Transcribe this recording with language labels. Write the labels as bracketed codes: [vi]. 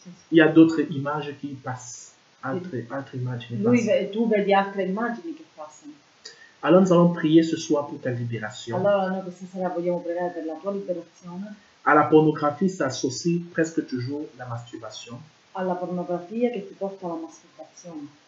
[fr] il y a d'autres images qui passent. [it] Altre immagini passano. tu vedi altre immagini che passano. [fr] Alors nous allons prier ce soir pour ta libération. [it] Allora noi questa sera vogliamo pregare per la tua liberazione. [fr] À la pornographie s'associe presque toujours la masturbation. [it] Alla pornografia che ti porta alla masturbazione.